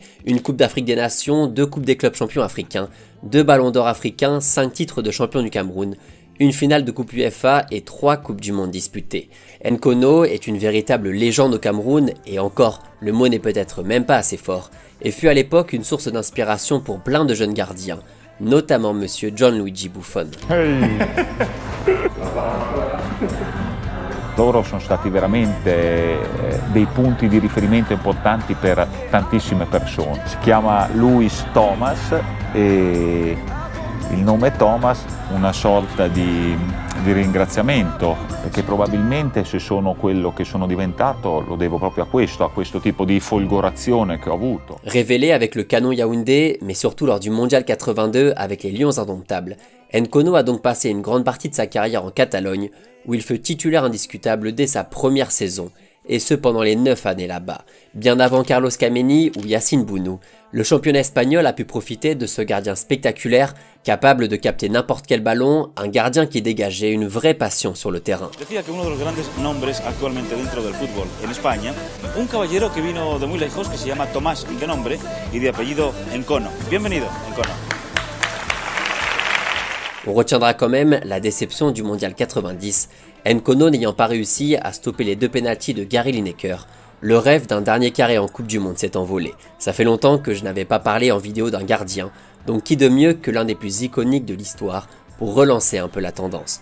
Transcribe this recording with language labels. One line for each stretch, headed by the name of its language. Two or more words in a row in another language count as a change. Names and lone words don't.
French: Une Coupe d'Afrique des Nations, 2 Coupes des clubs champions africains, 2 Ballons d'or africains, 5 titres de champion du Cameroun, une finale de Coupe UEFA et 3 Coupes du Monde disputées. Nkono est une véritable légende au Cameroun, et encore, le mot n'est peut-être même pas assez fort, et fut à l'époque une source d'inspiration pour plein de jeunes gardiens, notamment monsieur Gianluigi Buffon. Hey.
Italian: Loro sono stati veramente dei punti di riferimento importanti per tantissime persone. Si chiama Luis Thomas e il nome Thomas una sorta di ringraziamento, perché probabilmente se sono quello che sono diventato lo devo proprio a questo tipo di folgorazione che ho avuto.
French: Révélé avec le Canon Yaoundé, mais surtout lors du Mondial 82 avec les Lions indomptables, Nkono a donc passé une grande partie de sa carrière en Catalogne, où il fut titulaire indiscutable dès sa première saison, et ce pendant les 9 années là-bas. Bien avant Carlos Kameni ou Yacine Bounou, le championnat espagnol a pu profiter de ce gardien spectaculaire, capable de capter n'importe quel ballon, un gardien qui dégageait une vraie passion sur le terrain.
Spanish: Decía que uno de los grandes nombres actualmente dentro del fútbol en España, un caballero que vino de muy lejos, que se llama Tomás de nombre y de apellido Nkono. Bienvenido, Nkono.
French: On retiendra quand même la déception du Mondial 90, Nkono n'ayant pas réussi à stopper les 2 pénaltys de Gary Lineker. Le rêve d'un dernier carré en Coupe du Monde s'est envolé. Ça fait longtemps que je n'avais pas parlé en vidéo d'un gardien, donc qui de mieux que l'un des plus iconiques de l'histoire pour relancer un peu la tendance.